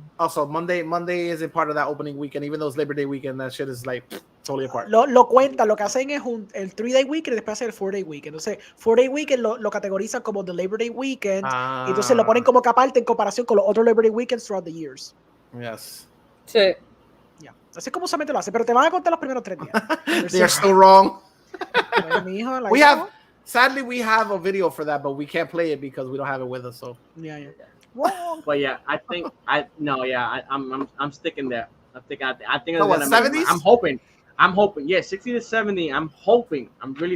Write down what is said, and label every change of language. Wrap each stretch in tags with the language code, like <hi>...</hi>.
<en>Also, Monday isn't part of that opening weekend. Even though it's Labor Day weekend, that shit is like totally apart.</en> <es>Lo cuentan, lo que hacen es el 3-day weekend y después hacer el 4-day weekend. Entonces, 4-day weekend lo categorizan como the Labor Day weekend y entonces lo ponen como que aparte en comparación con los otros Labor Day weekends throughout the years.</es> <en>Yes.</en> <es>Sí.</es> <en>Yeah.</en> <es>Así es como usualmente lo hace, pero te van a contar los primeros 3 días.</es> <en>They're still wrong. Like, sadly, we have a video for that, but we can't play it because we don't have it with us. So yeah. Wrong. But yeah, I think I'm sticking there. I think it's gonna 70s? I'm hoping. Yeah, 60 to 70. I'm hoping. I'm really</en>